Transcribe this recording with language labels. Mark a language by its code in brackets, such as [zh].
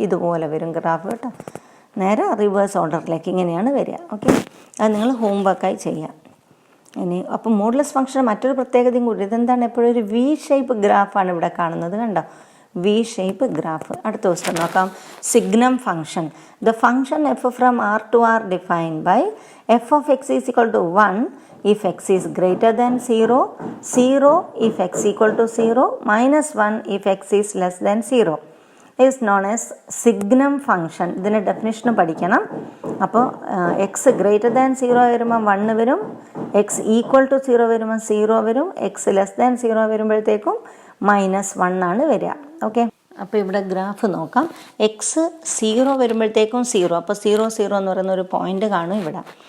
[ml] ഇതുപോലെ വരും ഗ്രാഫ് കേട്ടോ, നേരെ റിവേഴ്സ് ഓർഡറിലേക്ക് ഇങ്ങനെയാണ് വരിക. ഓക്കെ, അത് നിങ്ങൾ ഹോംവർക്കായി ചെയ്യാം. ഇനി അപ്പോൾ മോഡുലസ് ഫംഗ്ഷൻ മറ്റൊരു പ്രത്യേകതയും കൂടി, ഇതെന്താണ്, എപ്പോഴും ഒരു V ഷേപ്പ് ഗ്രാഫാണ് ഇവിടെ കാണുന്നത്, കണ്ടോ, V ഷേപ്പ് ഗ്രാഫ്. അടുത്ത ദിവസം നോക്കാം. Signum function. [en] The function f from R to R defined by f of x is equal to 1 if x is greater than 0, 0 if x equal to 0, -1 if x is less than 0 is known as signum function. [ml] ഇതിൻ്റെ definition പഠിക്കണം. അപ്പോൾ X > 0 വരുമ്പോൾ 1 വരും, X = 0 വരുമ്പോൾ 0 വരും, X < 0 വരുമ്പോഴത്തേക്കും -1 ആണ് വരിക. ഓക്കെ, അപ്പോൾ ഇവിടെ ഗ്രാഫ് നോക്കാം. എക്സ് 0 വരുമ്പോഴത്തേക്കും 0, അപ്പോൾ 0 0 എന്ന് പറയുന്ന ഒരു പോയിന്റ് കാണും ഇവിടെ.